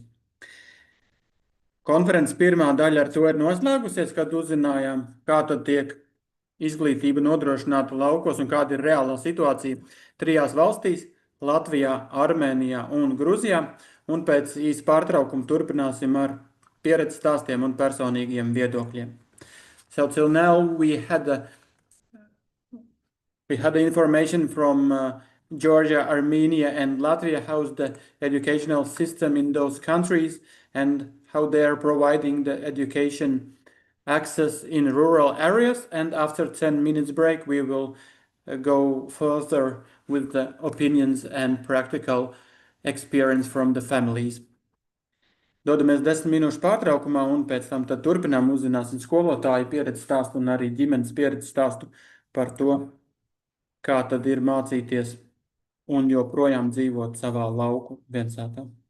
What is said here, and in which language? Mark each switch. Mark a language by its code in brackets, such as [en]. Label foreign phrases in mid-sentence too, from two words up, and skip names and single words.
[lv] Konferences pirmā daļa ar to ir noslēgusies, kad uzzinājām, kā tad tiek izglītība nodrošināta laukos un kāda ir reālā situācija 3 valstīs – Latvijā, Armēnijā un Gruzijā, un pēc īsa pārtraukuma turpināsim ar pieredzes stāstiem un personīgiem viedokļiem. [en] So till now we had information from Georgia, Armenia and Latvia, how's the educational system in those countries and how they are providing the education access in rural areas. And after 10 minutes break, we will go further with the opinions and practical experience from the families. [lv] Dodamies 10 minūšu pārtraukumā un pēc tam tad turpinām uzzināsim skolotāju pieredzi stāstu un arī ģimenes pieredzi stāstu par to, kā tad ir mācīties un joprojām dzīvot savā lauku viensātā.